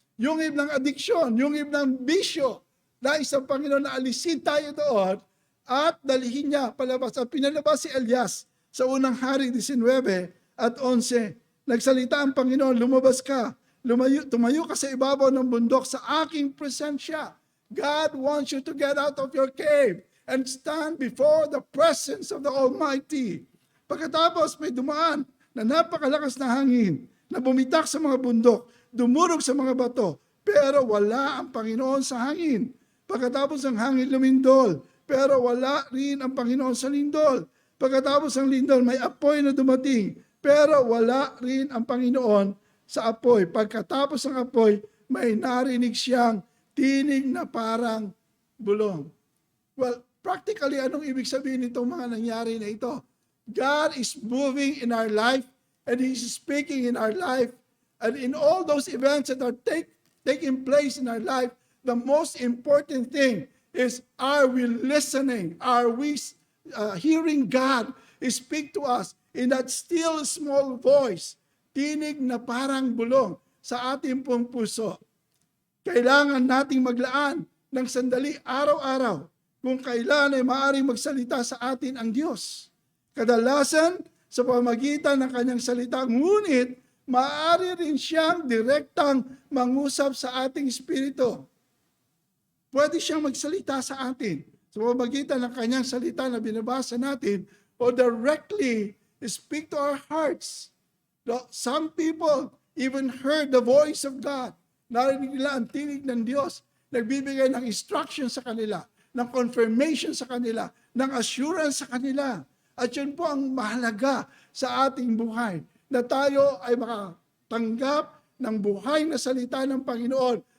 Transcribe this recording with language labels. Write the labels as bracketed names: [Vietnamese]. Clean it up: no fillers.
[Filipino] Yungib ng adiksyon, yungib ng bisyo. Nais ang Panginoon na alisin tayo doon at dalihin niya palabas. At pinalabas si Elias sa unang hari 19 at 11. Nagsalita ang Panginoon, lumabas ka, tumayo ka sa ibabaw ng bundok sa aking presensya. [English] God wants you to get out of your cave and stand before the presence of the Almighty. [Filipino] Pagkatapos may dumaan na napakalakas na hangin na bumitak sa mga bundok, dumurog sa mga bato, pero wala ang Panginoon sa hangin. Pagkatapos ang hangin lumindol, pero wala rin ang Panginoon sa lindol. Pagkatapos ang lindol, may apoy na dumating, pero wala rin ang Panginoon sa apoy. Pagkatapos ng apoy, may narinig siyang tinig na parang bulong. Well, practically, anong ibig sabihin nitong mga nangyari na ito? [English] God is moving in our life and He's speaking in our life. And in all those events that are taking place in our life, the most important thing is, are we listening? Are we hearing God speak to us in that still small voice? [Filipino] Tinig na parang bulong sa ating pong puso. Kailangan nating maglaan ng sandali araw-araw kung kailan ay maaaring magsalita sa atin ang Diyos. Kadalasan sa pamagitan ng kanyang salita, ngunit maaari rin siyang direktang mangusap sa ating espiritu. Pwede siyang magsalita sa atin sa pamagitan ng kanyang salita na binabasa natin o [English] directly speak to our hearts. Some people even heard the voice of God. [Filipino] Narinig nila ang tinig ng Diyos. Nagbibigay ng instruction sa kanila, ng confirmation sa kanila, ng assurance sa kanila. At yun po ang mahalaga sa ating buhay, na tayo ay makatanggap ng buhay na salita ng Panginoon.